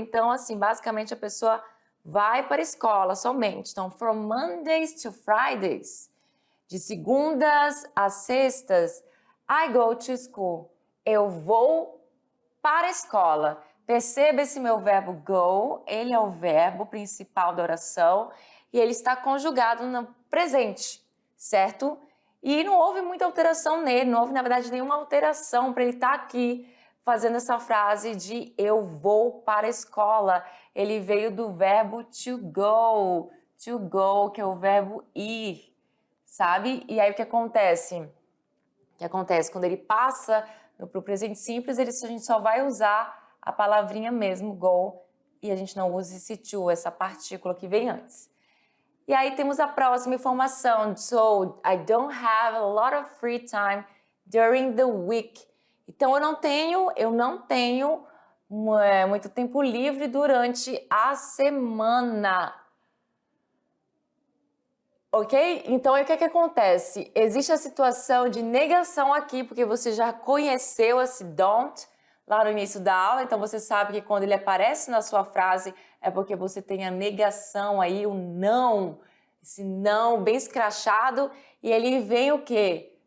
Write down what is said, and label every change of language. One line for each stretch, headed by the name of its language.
Portuguese: Então, assim, basicamente a pessoa vai para a escola somente.
English: Então, from Mondays to Fridays.
Portuguese: De segundas a sextas,
English: I go to school.
Portuguese: Eu vou para a escola. Perceba esse meu verbo go, ele é o verbo principal da oração e ele está conjugado no presente, certo? E não houve muita alteração nele, não houve, na verdade, nenhuma alteração para ele estar aqui fazendo essa frase de eu vou para a escola. Ele veio do verbo to go, que é o verbo ir, sabe? E aí o que acontece? O que acontece? Quando ele passa para o presente simples, a gente só vai usar a palavrinha mesmo, go, e a gente não usa esse to, essa partícula que vem antes. E aí temos a próxima informação.
English: So, I don't have a lot of free time during the week.
Portuguese: Então, eu não tenho muito tempo livre durante a semana. Ok? Então, aí o que acontece? Existe a situação de negação aqui, porque você já conheceu esse don't lá no início da aula, então você sabe que quando ele aparece na sua frase é porque você tem a negação aí, o não, esse não bem escrachado, e ele vem o quê?